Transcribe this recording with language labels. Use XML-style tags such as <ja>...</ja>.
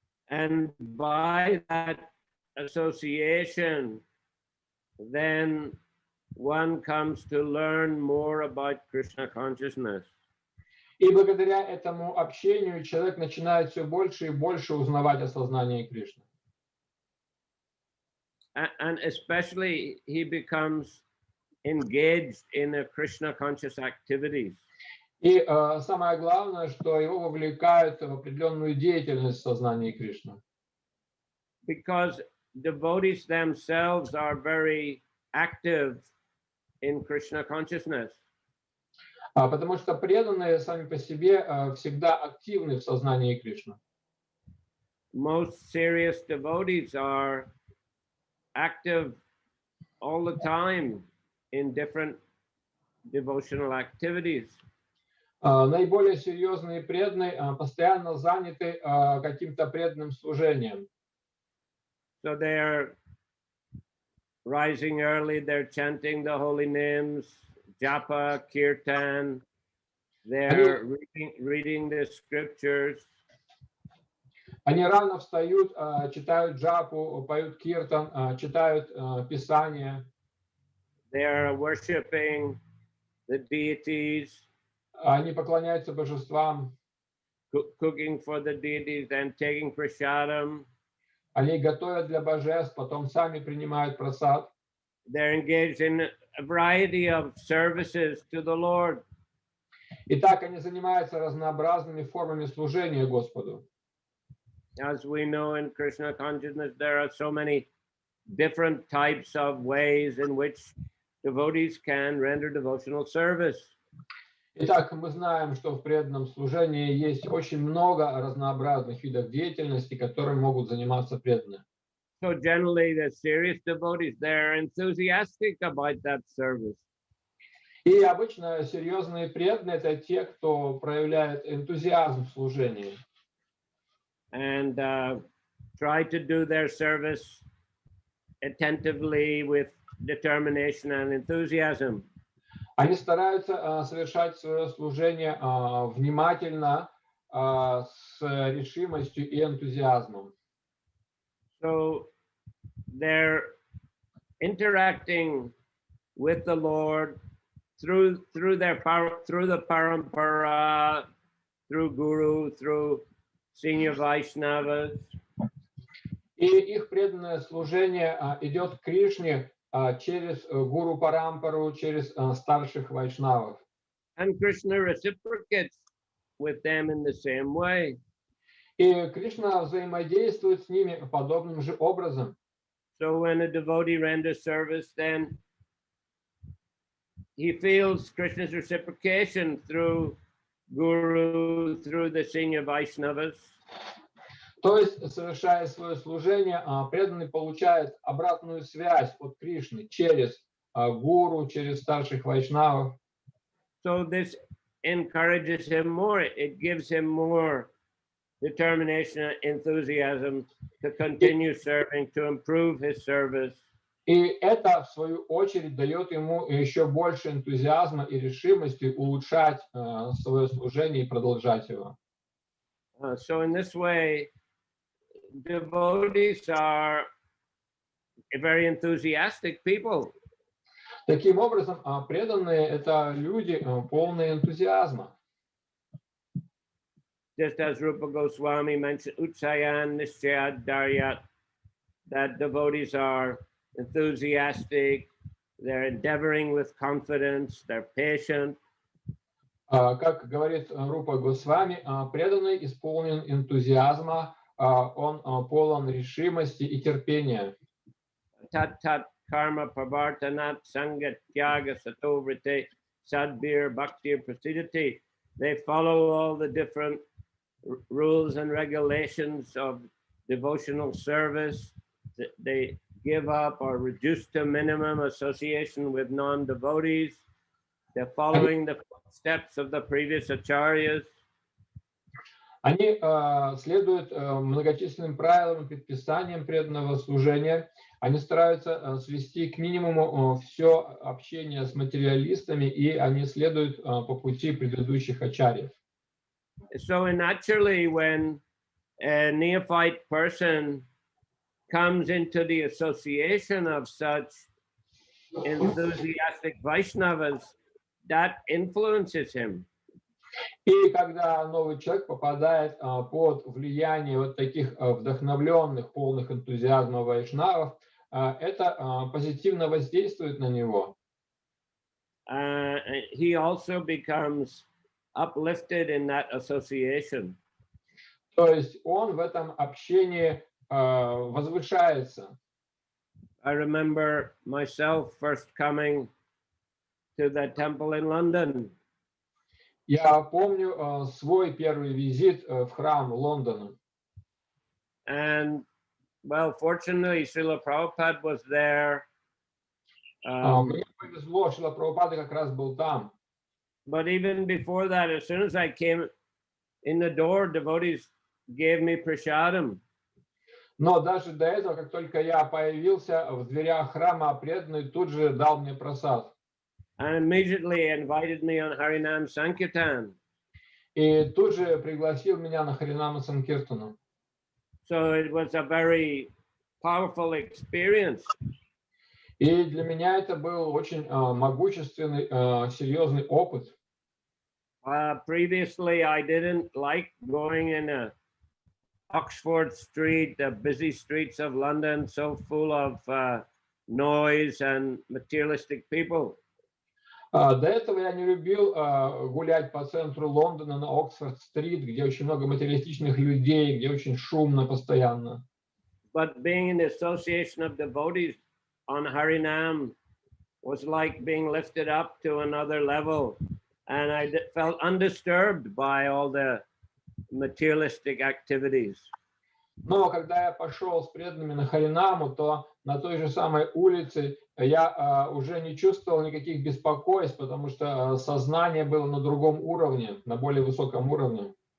<en>And by that association, then one comes to learn more about Krishna consciousness.</en> <ru>И благодаря этому общению человек начинает все больше и больше узнавать о сознании Кришны.</ru> <en>And especially he becomes engaged in a Krishna conscious activities.</en> <ru>И самое главное, что его вовлекают в определенную деятельность в сознании Кришны.</ru> <en>Because devotees themselves are very active in Krishna consciousness.</en> <ru>Потому что преданные сами по себе всегда активны в сознании Кришны.</ru> <en>Most serious devotees are active all the time in different devotional activities.</en> <ru>Наиболее серьезные преданные постоянно заняты каким-то преданным служением.</ru> <en>So they're rising early, they're chanting the holy names, japa, kirtan, they're reading the scriptures.</en> <ru>Они рано встают, читают джапу, поют киртан, читают Писание.</ru> <en>They are worshiping the deities,</en> <ru>Они поклоняются божествам.</ru> <en>cooking for the deities and taking prasadam.</en> <ru>Они готовят для божеств, потом сами принимают прасад.</ru> <en>They're engaged in a variety of services to the Lord.</en> <ru>И так они занимаются разнообразными формами служения Господу.</ru> <en>As we know in Krishna consciousness, there are so many different types of ways in which devotees can render devotional service.</en> <ru>Итак, мы знаем, что в преданном служении есть очень много разнообразных видов деятельности, которыми могут заниматься преданные.</ru> <en>So generally, the serious devotees, they're enthusiastic about that service.</en> <ru>И обычно серьезные преданные – это те, кто проявляет энтузиазм в служении.</ru> <en>And try to do their service attentively with determination and enthusiasm.</en> <ru>Они стараются совершать свое служение внимательно, с решимостью и энтузиазмом.</ru> <en>So they're interacting with the Lord through the parampara, through Guru, through senior Vaishnavas.</en> <ru>И их преданное служение идет к Кришне через гуру парампару, через старших вайшнавов.</ru> <en>And Krishna reciprocates with them in the same way.</en> <ru>И Кришна взаимодействует с ними подобным же образом.</ru> <en>So when a devotee renders service, then he feels Krishna's reciprocation through Guru, through the senior Vaishnavas.</en> <ru>То есть, совершая свое служение, преданный получает обратную связь от Кришны через гуру, через старших вайшнавов.</ru> <en>So this encourages him more. It gives him more determination and enthusiasm to continue serving, to improve his service.</en> <ru>И это, в свою очередь, дает ему еще больше энтузиазма и решимости улучшать свое служение и продолжать его.</ru> <en>So in this way, devotees are very enthusiastic people.</en> <ru>Таким образом, преданные – это люди, полные энтузиазма.</ru> <en>Just as Rupa Goswami mentioned,</en> <sa>Utsayan Nischayat Daryat,</sa> <en>that devotees are enthusiastic, they're endeavoring with confidence, they're patient.</en> <ru>Как говорит Рупа Госвами, преданный исполнен энтузиазма, он полон решимости и терпения.</ru> <sa>Tat tat karma pravartanat sangat tyaga sato vrite sadbir bhaktir prasidati.</sa> <en>They follow all the different rules and regulations of devotional service. They give up or reduce to minimum association with non-devotees. They're following the steps of the previous acharyas.</en> <ru>Они следуют многочисленным правилам и предписаниям преданного служения. Они стараются свести к минимуму все общение с материалистами, и они следуют по пути предыдущих ачарьев.</ru> <en>So naturally, when a neophyte person comes into the association of such enthusiastic Vaishnavas, that influences him.</en> <ru>И когда новый человек попадает под влияние вот таких вдохновленных, полных энтузиазма вайшнавов, это позитивно воздействует на него.</ru> <en>He also becomes uplifted in that association.</en> <ru>То есть он в этом общении возвышается.</ru> <en>I remember myself first coming to the temple in London.</en> <ru>Я помню свой первый визит в храм Лондона.</ru> <en>And, well, fortunately, Srila Prabhupada was there.</en> <ru>Мне повезло, Шрила Прабхупада как раз был там.</ru> <en>But even before that, as soon as I came in the door, devotees gave me prasadam.</en> <ru>Но даже до этого, как только я появился в дверях храма, преданный тут же дал мне прасад.</ru> <en>And immediately invited me on Harinam Sankirtan.</en> <ru>И тут же пригласил меня на Харинама Санкиртану.</ru> <en>So it was a very powerful experience.</en> <ru>И для меня это был очень могущественный, серьезный опыт.</ru> <en>Previously, I didn't like going in Oxford Street, the busy streets of London, so full of noise and materialistic people.</en> <ru>До этого я не любил гулять по центру Лондона на Оксфорд-стрит, где очень много материалистичных людей, где очень шумно постоянно.</ru> <en>But being in the association of devotees on Harinam was like being lifted up to another level. And I felt undisturbed by all the materialistic activities.</en> <ru>Но когда я пошел с преданными на Харинаму, то на той же самой улице я уже не чувствовал никаких беспокойств, потому что сознание было на другом уровне, на более высоком уровне.</ru>